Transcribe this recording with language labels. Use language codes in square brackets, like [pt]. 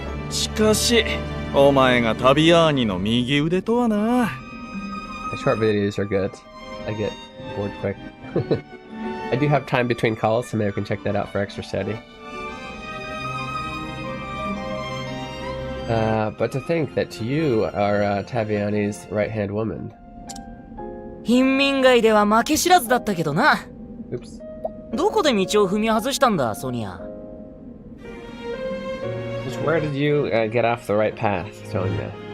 [ja] しかし、お前が旅アーニの右腕とはな。 [en] The short videos are good. I get bored quick. I do have time between calls, so maybe I can check that out for extra study. But to think that you are Taviani's right-hand woman. [ja] 貧民街では負け知らずだったけどな。 [en] Oops. [ja] どこで道を踏み外したんだ、ソニア。 [en] Just where did you get off the right path, Sonia?